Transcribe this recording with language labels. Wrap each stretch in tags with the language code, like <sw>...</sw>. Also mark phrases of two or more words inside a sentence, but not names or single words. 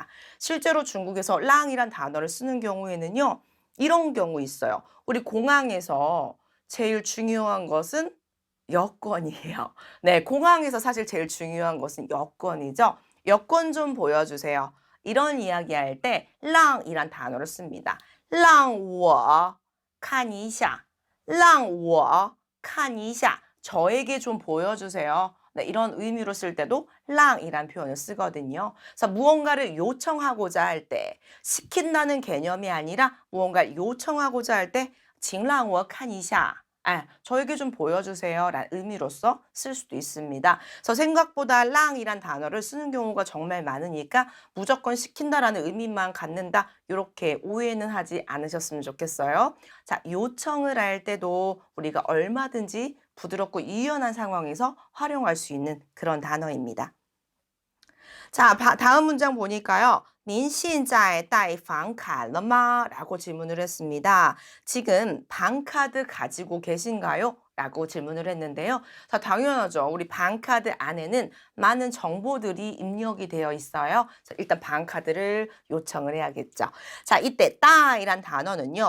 <ko>실제로 중국에서 랑이란 단어를 쓰는 경우에는요. 이런 경우 있어요. 우리 공항에서 제일 중요한 것은 여권이에요. 네, 공항에서 사실 제일 중요한 것은 여권이죠. 여권 좀 보여주세요. 이런 이야기 할 때 랑이란 단어를 씁니다.</ko> <zh>让我看一下,让我看一下.</zh> <ko>저에게 좀 보여주세요. 네, 이런 의미로 쓸 때도 랑이란 표현을 쓰거든요. 그래서 무언가를 요청하고자 할 때, 시킨다는 개념이 아니라 무언가를 요청하고자 할 때,</ko> <zh>请让我看一下.</zh> <ko>저에게 좀 보여주세요. 라는 의미로서 쓸 수도 있습니다. 그래서 생각보다 랑이란 단어를 쓰는 경우가 정말 많으니까 무조건 시킨다라는 의미만 갖는다. 이렇게 오해는 하지 않으셨으면 좋겠어요. 자, 요청을 할 때도 우리가 얼마든지 부드럽고 유연한 상황에서 활용할 수 있는 그런 단어입니다. 자, 다음 문장 보니까요.</ko> <zh>您现在带房卡了吗?</zh> <ko>라고 질문을 했습니다. 지금 방카드 가지고 계신가요? 라고 질문을 했는데요. 자, 당연하죠. 우리 방카드 안에는 많은 정보들이 입력이 되어 있어요. 자, 일단 방카드를 요청을 해야겠죠. 자, 이때 따이란 단어는요.</ko>